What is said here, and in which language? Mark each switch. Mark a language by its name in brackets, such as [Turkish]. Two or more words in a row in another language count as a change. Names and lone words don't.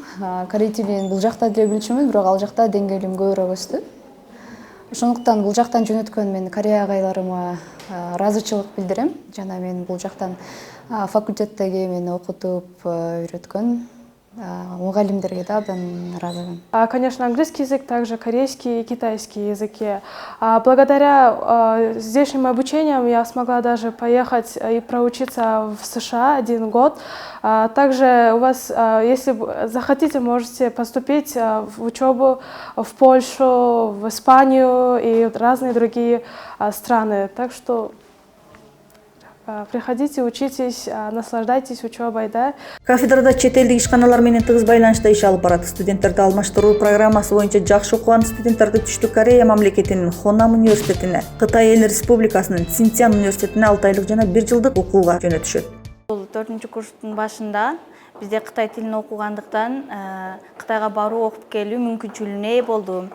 [Kyrgyz] Корей тилин бул жакта деле билчүмүн, бирок ал жакта деңгээлим көбүрөөк өстү. Ошондуктан бул жактан жөнөткөн мен Корея агайларыма ыраазычылык билдирем. Жана мен бул жактан факультеттеги мени окутуп үйрөткөн мугалимдерге да абдан ыраазымын. [Russian] Конечно, английский язык, также корейский и китайский языки. Благодаря здешним обучениям я смогла даже поехать и проучиться в США 1 год. Также у вас, если захотите, можете поступить в учебу в Польшу, в Испанию и в разные другие страны. Так что приходите, учитесь, наслаждайтесь учебой, да. [Kyrgyz] Кафедрада чет элдик ишканалар менен тыгыз байланышта иш алып барат. Студенттерди алмаштыруу программасы боюнча жакшы окуган студенттерди Түштүк Корея мамлекетинин Хонам университетине, Кытай Эл Республикасынын Синьцзян университетине 6 айлык жана 1 жылдык окууга жөнөтүшөт. Бул 4-курстун башында бизде Кытай тилин окугандыктан Кытайга баруу, окуп келүү мүмкүнчүлүгүнө ээ болдум.